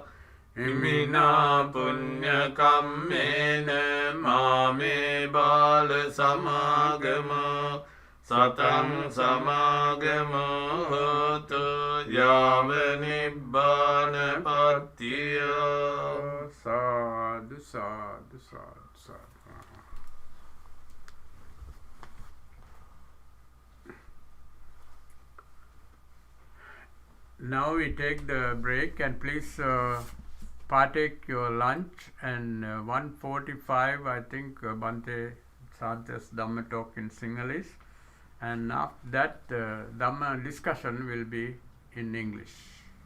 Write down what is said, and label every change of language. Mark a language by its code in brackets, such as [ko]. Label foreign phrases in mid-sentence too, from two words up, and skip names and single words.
[pi] Imina punya kammena mame bala samagamo satang samagamo hotu yava nibbana pattiya. Sadhu, sadhu, sadhu, sadhu. [en] Now we take the break, and please partake your lunch, and 1:45 I think Bante Santa's Dhamma talk in Sinhalese, and after that Dhamma discussion will be in English.